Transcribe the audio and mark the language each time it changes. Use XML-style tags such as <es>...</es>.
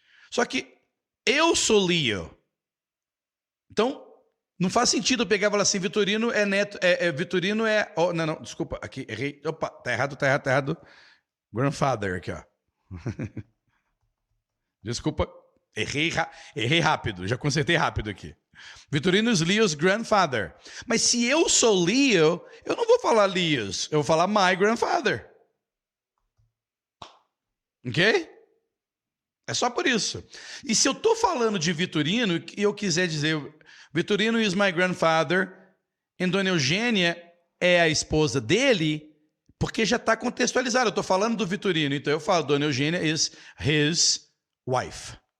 <pt>Só que eu sou Leo. Então, não faz sentido eu pegar e falar assim, Vitorino é neto, Vitorino é... Oh, não, desculpa, aqui, errei. Opa, tá errado. Grandfather aqui, ó. Desculpa, errei rápido, já consertei rápido aqui.</pt> <en>Vitorino is Leo's grandfather.</en> <pt>Mas se eu sou Leo, eu não vou falar Leo's, eu vou falar</pt> <en>my grandfather.</en> <pt>Ok? É só por isso. E se eu estou falando de Vitorino e eu quiser dizer</pt> <en>Vitorino is my grandfather</en> <pt>e Dona Eugênia é a esposa dele, porque já está contextualizado. Eu estou falando do Vitorino, então eu falo Dona Eugênia</pt> <en>is his wife.</en>